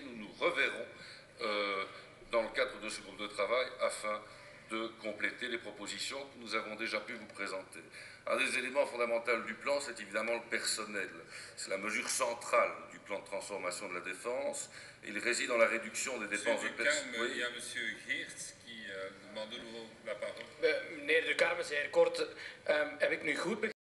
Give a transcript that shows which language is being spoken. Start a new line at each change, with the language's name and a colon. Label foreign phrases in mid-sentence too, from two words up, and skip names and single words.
French: Nous nous reverrons dans le cadre de ce groupe de travail afin de compléter les propositions que nous avons déjà pu vous présenter. Un des éléments fondamentaux du plan, c'est évidemment le personnel. C'est la mesure centrale du plan de transformation de la défense. Il réside dans la réduction des dépenses de personnel. Oui. Il y a M. Geerts qui demande de nouveau la parole.
Dutch: Meneer de Kamer, zeer kort. Heb ik nu goed begrepen?